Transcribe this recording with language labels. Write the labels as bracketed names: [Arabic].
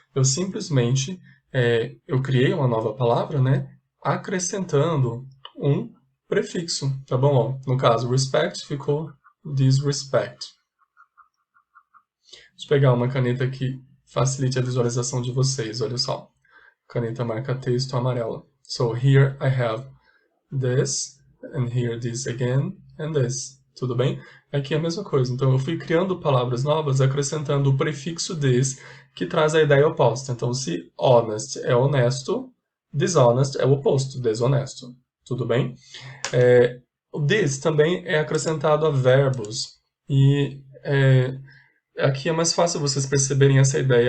[Portuguese] Eu simplesmente, eu criei uma nova palavra, né? Acrescentando um prefixo, tá bom? Ó, no caso, respect ficou disrespect. Deixa eu pegar uma caneta que facilite a visualização de vocês, olha só. Caneta marca texto amarela. [English] So here I have this, and here this again, and this. [Portuguese] Tudo bem? Aqui é a mesma coisa. Então eu fui criando palavras novas, acrescentando o prefixo this, que traz a ideia oposta. Então se honest é honesto, dishonest é o oposto, desonesto. Tudo bem? O this também é acrescentado a verbos. E aqui é mais fácil vocês perceberem essa ideia.